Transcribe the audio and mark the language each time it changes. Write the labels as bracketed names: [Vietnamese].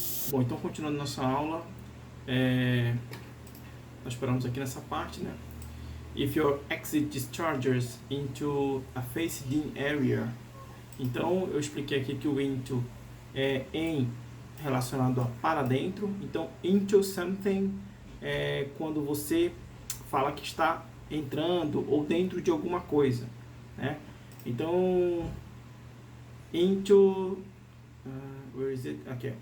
[Portuguese] Bom, então continuando nossa aula, nós paramos aqui nessa parte, né? [English] If your exit discharges into a fenced-in area. [Portuguese] Então, eu expliquei aqui que o into é em relacionado a para dentro. Então, [English] into something [Portuguese] é quando você fala que está entrando ou dentro de alguma coisa, né? Então, into... [English] where is it? Okay.